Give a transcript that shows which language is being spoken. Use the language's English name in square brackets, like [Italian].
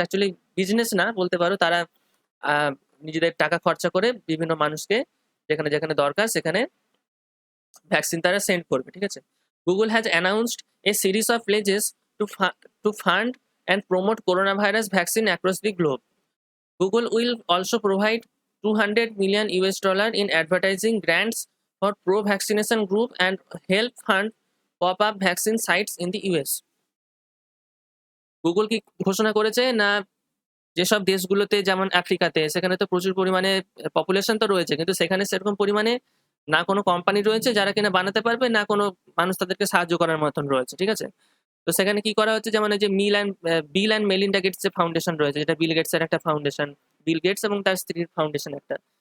[Bangla] Actually business না বলতে পারো, তারা নিজেদের টাকা খরচা করে বিভিন্ন মানুষকে যেখানে যেখানে দরকার সেখানে ভ্যাকসিন তারা সেন্ড করবে, ঠিক আছে? [English] Google has announced a series of pledges to fund and promote corona virus vaccine across the globe. Google will also provide $200 million in advertising grants for pro-vaccination group and help fund pop-up vaccine sites in the US. [Bangla] Google কি ঘোষণা করেছে না, যেসব দেশগুলোতে যেমন আফ্রিকাতে, সেখানে তো প্রচুর পরিমাণে পপুলেশন তো রয়েছে, কিন্তু সেখানে সেরকম পরিমাণে না কোনো কোম্পানি রয়েছে যারা কিনা বানাতে পারবে, না কোনো মানুষ তাদেরকে সাহায্য করার মতন রয়েছে, ঠিক আছে? তো সেখানে কি করা হচ্ছে, যেমন এই যে বিল অ্যান্ড মেলিন্ডা গেটস যে ফাউন্ডেশন রয়েছে, যেটা বিল গেটস এর একটা ফাউন্ডেশন, বিল গেটস এবং তার স্ত্রীর ফাউন্ডেশন একটা।